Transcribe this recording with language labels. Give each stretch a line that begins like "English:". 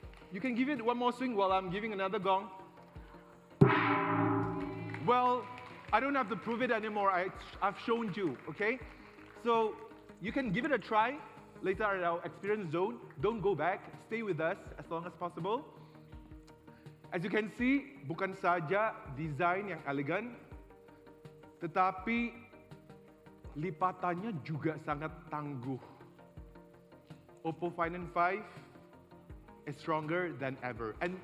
English: You can give it one more swing while I'm giving another gong. Well, I don't have to prove it anymore. I've shown you, okay? So you can give it a try later at our experience zone. Don't go back. Stay with us as long as possible. As you can see,
Indonesian: bukan saja desain yang elegan, tetapi lipatannya juga sangat tangguh.
English: Oppo Find N5 is stronger than ever.